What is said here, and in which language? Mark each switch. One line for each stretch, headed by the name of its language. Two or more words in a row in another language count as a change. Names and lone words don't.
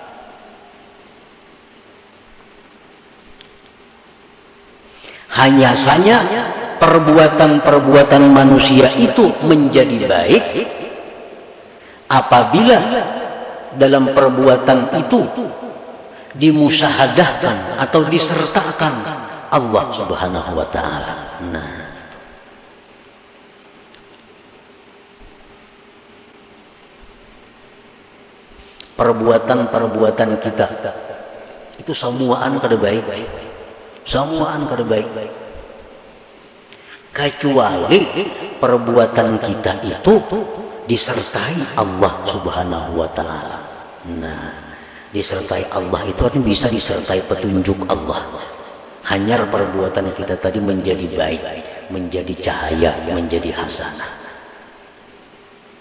Indonesian: Hanya saja perbuatan-perbuatan manusia itu menjadi baik apabila dalam perbuatan itu dimusyahadahkan atau disertakan
Arabic: Allah Subhanahu wa Ta'ala.
Banjar: Nah, perbuatan-perbuatan kita itu semuaan kada baik, semuaan kada baik, kecuali perbuatan kita itu disertai
Arabic: Allah Subhanahu wa Ta'ala.
Indonesian: Nah, disertai Allah itu artinya bisa disertai petunjuk Allah. Hanya perbuatan kita tadi menjadi baik, menjadi cahaya, menjadi hasanah.